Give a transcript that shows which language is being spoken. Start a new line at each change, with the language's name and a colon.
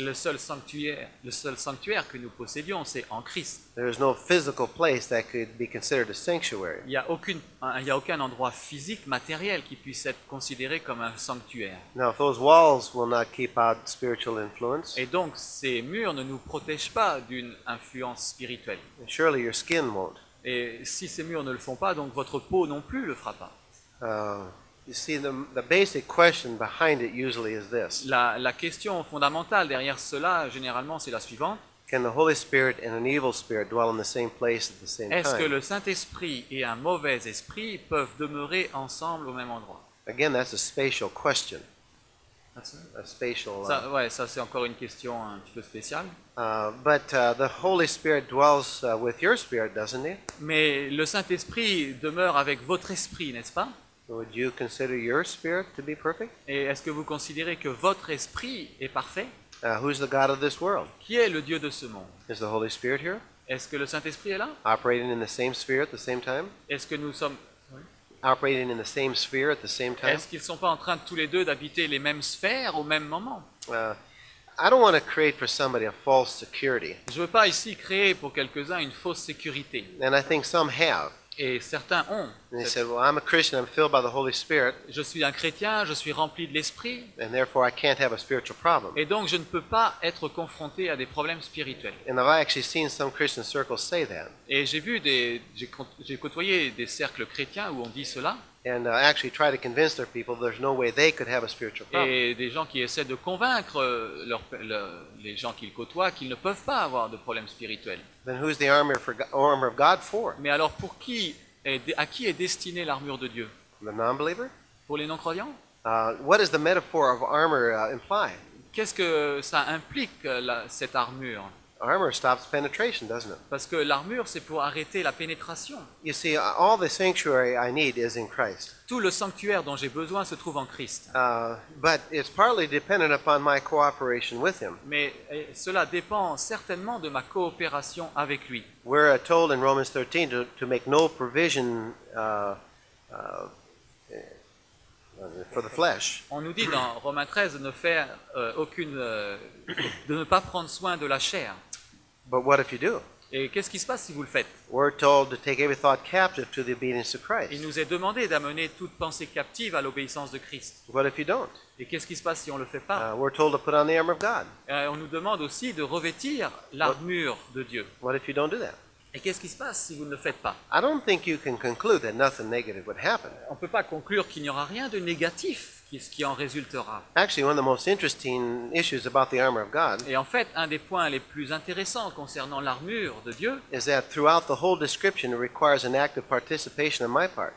French: Le seul sanctuaire que nous possédions, c'est en Christ.
English: There is no physical place that could be considered a sanctuary.
French: Il n'y a aucun endroit physique, matériel qui puisse être considéré comme un sanctuaire.
English: Now, if those walls will not keep out spiritual influence,
French: Et donc, ces murs ne nous protègent pas d'une influence spirituelle.
English: surely your skin won't.
French: Et si ces murs ne le font pas, donc votre peau non plus le fera pas.
English: You see, the basic question behind it usually is this.
French: La question fondamentale derrière cela, généralement, c'est la suivante.
English: Can the Holy Spirit and an evil spirit dwell in the same place at the same
French: Est-ce que
English: time?
French: le Saint-Esprit et un mauvais esprit peuvent demeurer ensemble au même endroit?
English: Again, that's a spatial question. A spatial.
French: Ça c'est encore une question un petit peu spéciale.
English: But the Holy Spirit dwells with your spirit, doesn't he?
French: Mais le Saint-Esprit demeure avec votre esprit, n'est-ce pas?
English: Would you consider your spirit to be perfect?
French: Et est-ce que vous considérez que votre esprit est parfait?
English: Who's the God of this world?
French: Qui est le Dieu de ce monde?
English: Is the Holy Spirit here?
French: Est-ce que le Saint-Esprit est là?
English: Operating in the same sphere at the same time?
French: Est-ce que nous sommes...
English: Operating in the same sphere at the same time?
French: Est-ce qu'ils ne sont pas en train tous les deux d'habiter les mêmes sphères au même moment?
English: I don't want to create for somebody a false security,
French: Je ne veux pas ici créer pour quelques-uns une fausse sécurité.
English: and I think some have.
French: Et certains ont.
English: And they said, well, I'm a Christian, I'm filled by the Holy Spirit,
French: Je suis un chrétien, je suis rempli de l'esprit,
English: and therefore I can't have a spiritual problem.
French: et donc je ne peux pas être confronté à des problèmes spirituels.
English: And I've actually seen some Christian circles say that.
French: Et j'ai côtoyé des cercles chrétiens où on dit cela.
English: and actually try to convince their people there's no way they could have a spiritual problem.
French: Et des gens qui essaient de convaincre les gens qu'ils côtoient qu'ils ne peuvent pas avoir de problème spirituel.
English: Then who's the armor of God for?
French: Mais alors à qui est destinée l'armure de Dieu?
English: The non-believer?
French: Pour les non-croyants?
English: What does the metaphor of armor imply?
French: Qu'est-ce que ça implique, cette armure?
English: Armor stops penetration, doesn't it?
French: Parce que l'armure, c'est pour arrêter la pénétration.
English: You see, all the sanctuary I need is in Christ.
French: Tout le sanctuaire dont j'ai besoin se trouve en Christ.
English: But it's partly dependent upon my cooperation with Him.
French: Mais cela dépend certainement de ma coopération avec lui.
English: We're told in Romans 13 to make no provision for the flesh.
French: On nous dit dans Romains 13 de ne faire de ne pas prendre soin de la chair.
English: But what if you do?
French: Et qu'est-ce qui se passe si vous le faites?
English: We're told to take every thought captive to the obedience of
French: Il
English: Christ.
French: nous est demandé d'amener toute pensée captive à l'obéissance de Christ.
English: What if you don't?
French: Et qu'est-ce qui se passe si on ne le fait pas?
English: We're told to put on the armor of God.
French: On nous demande aussi de revêtir l'armure de Dieu.
English: What if you don't do that?
French: Et qu'est-ce qui se passe si vous ne le faites pas?
English: I don't think you can conclude that nothing negative would happen.
French: On ne peut pas conclure qu'il n'y aura rien de négatif qui en résultera.
English: Actually, one of the most interesting issues about the armor of God
French: Et en fait, un des points les plus intéressants concernant l'armure de Dieu,
English: is that throughout the whole description, it requires an active participation on my part.